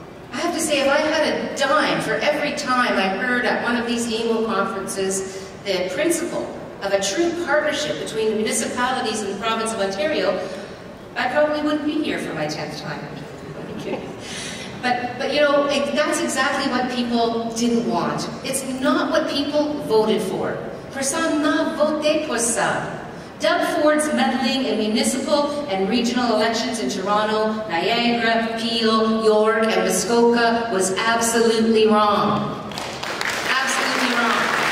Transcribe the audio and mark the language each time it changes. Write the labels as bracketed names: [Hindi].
[English] I have to say, if I had a dime for every time I heard at one of these AMO conferences the principle of a true partnership between the municipalities and the province of Ontario, I probably wouldn't be here for my 10th time. But you know, that's exactly what people didn't want. It's not what people voted for. [French] Personne n'a voté pour ça. [English] Doug Ford's meddling in municipal and regional elections in Toronto, Niagara, Peel, York, and Muskoka was absolutely wrong. Absolutely wrong.